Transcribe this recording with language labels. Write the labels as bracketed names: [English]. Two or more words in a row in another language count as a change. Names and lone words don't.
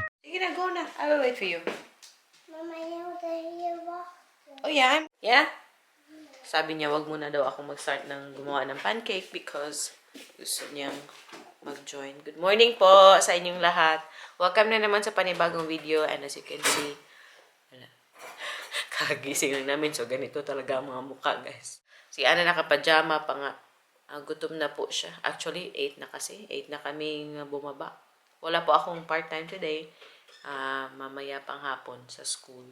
[Filipino] Sige na, go na. [English] I will wait for you. Mama, you hear what? Oh, yeah? Yeah? [Filipino] Sabi niya, wag muna daw ako mag-start ng gumawa ng pancake because gusto niyang mag-join. [English] Good morning [Filipino] po sa inyong lahat. Welcome na naman sa panibagong video [English] and as you can see, [Filipino] kagising lang namin so ganito talaga ang mga mukha guys. Si Ana nakapajama pa nga. Gutom na po siya. Actually, 8 na kasi. 8 na kaming bumaba. Wala po akong [English] part-time today. [Filipino] Mamaya pang hapon sa school.